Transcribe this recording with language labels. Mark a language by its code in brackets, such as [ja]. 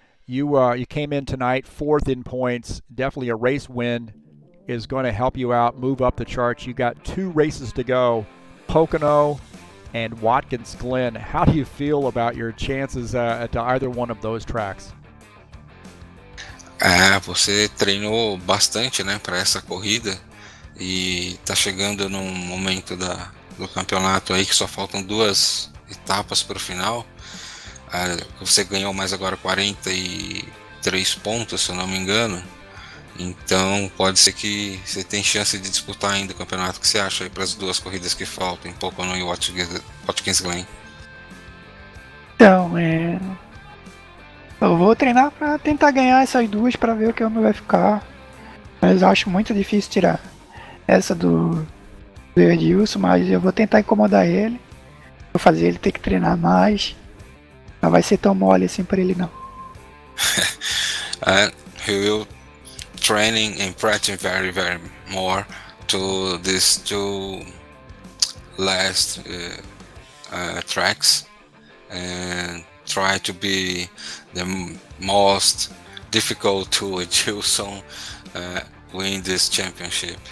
[en] You came in tonight 4th in points. Definitely a race win is going to help you out, move up the charts. You got 2 races to go, Pocono and Watkins Glen. How do you feel about your chances at either one of those tracks? [pt] Você treinou bastante, né, para essa corrida, e tá chegando num momento do campeonato aí que só faltam 2 etapas para o final. Você ganhou mais agora 43 pontos, se eu não me engano, Então pode ser que você tenha chance de disputar ainda o campeonato. O que você acha aí para as duas corridas que faltam, em Pocono e Watkins Glen? Então, eu vou treinar para tentar ganhar essas duas para ver o que vai ficar. Mas eu acho muito difícil tirar essa do Edilson, mas eu vou tentar incomodar ele. Vou fazer ele ter que treinar mais. Não vai ser tão mole assim para ele, não. [en] He will training and practicing very more to these two last tracks and try to be the most difficult to Edilson win this championship.